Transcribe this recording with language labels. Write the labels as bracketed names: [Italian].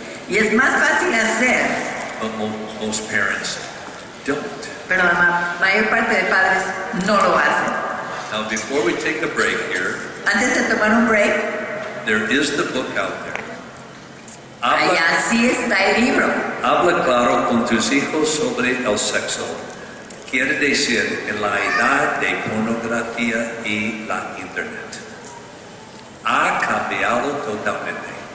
[Spanish] y es más fácil hacer, [English] but most parents don't. [Spanish] pero la mayor parte de padres no lo hacen. [English] Now, before we take a break here, [Spanish] Antes de tomar un break, [English] there is the book out there. [Spanish] ahí Habla, así está el libro. habla claro con tus hijos sobre el sexo. Quiere decir en la edad de pornografía y la internet. Ha cambiado totalmente.